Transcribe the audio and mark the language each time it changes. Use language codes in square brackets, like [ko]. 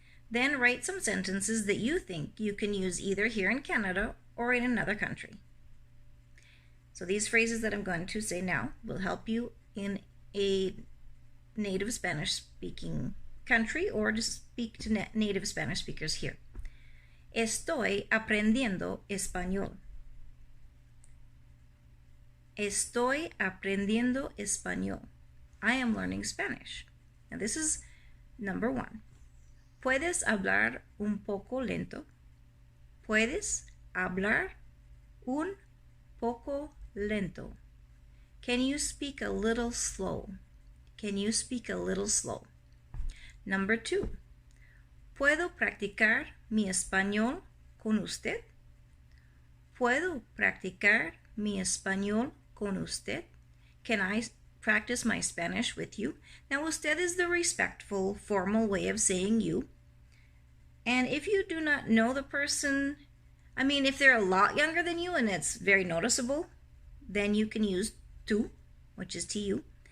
[en] Then write some sentences that you think you can use either here in Canada or in another country. So these phrases that I'm going to say now will help you in a native Spanish speaking country or to speak to native Spanish speakers here. [es] Estoy aprendiendo español. Estoy aprendiendo español. [en] I am learning Spanish. Now this is number 1. [es] ¿Puedes hablar un poco lento? ¿Puedes hablar un poco lento? [en] Can you speak a little slow? Can you speak a little slow? Number 2. [es] ¿Puedo practicar mi español con usted? ¿Puedo practicar mi español con usted? [en] Can I practice my Spanish with you? Now, usted is the respectful, formal way of saying you. And if you do not know the person, if they're a lot younger than you and it's very noticeable, then you can use tú, which is tu.